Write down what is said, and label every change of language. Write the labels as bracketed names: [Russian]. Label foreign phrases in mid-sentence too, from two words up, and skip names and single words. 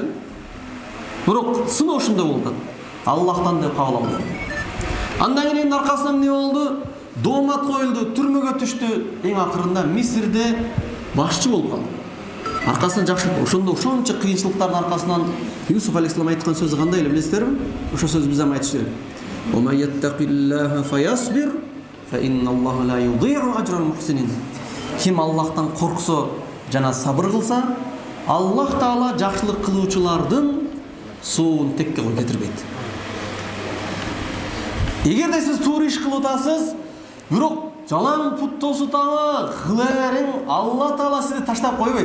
[Kyrgyz] Бирок сыноо ушундай болду. Аллахтан деп кабыл алды. Андан кийин аркасынан эмне болду? Доомат коюлду, түрмөгө түштү. Эң акырында Мисирде башчы болуп калды. Аркасынан жакшы, ошончо кыйынчылыктардын аркасынан Юсуф алейхиссалам айткан сөзү кандай эле билесиздерби? Ошо сөзү биз айтыш керек. [Arabic] وَمَن يَتَّقِ اللَّهَ فَيَصْبِرْ فَإِنَّ اللَّهَ لَا يُضِيعُ أَجْرَ الْمُحْسِنِينَ. [Kyrgyz] Ким Аллахтан корксо жана сабыр кылса, Аллах Таала жакшылык кылуучулардын суун текке кетирбейт. Эгерде сиз туура иш кылып атасыз, бирок жалаң пут тосутаңы кыларың, Алла Таала сизди таштап койбойт.